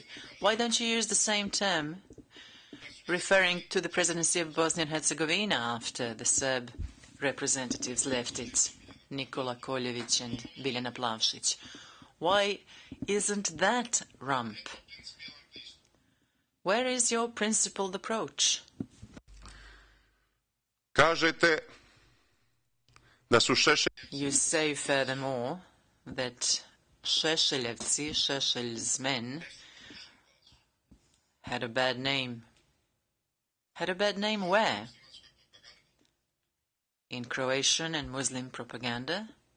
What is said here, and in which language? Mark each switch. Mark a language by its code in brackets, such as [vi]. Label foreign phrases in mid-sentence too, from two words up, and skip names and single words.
[en] Why don't you use the same term referring to the presidency of Bosnia and Herzegovina after the Serb representatives left it, Nikola Koljević and Biljana Plavšić? Why isn't that RUMP? Where is your principled approach? [sr] Kažete da su Šešelj. [en] You say furthermore that Šešeljevci, Šešelj's men, had a bad name. Had a bad name where? In Croatian and Muslim propaganda?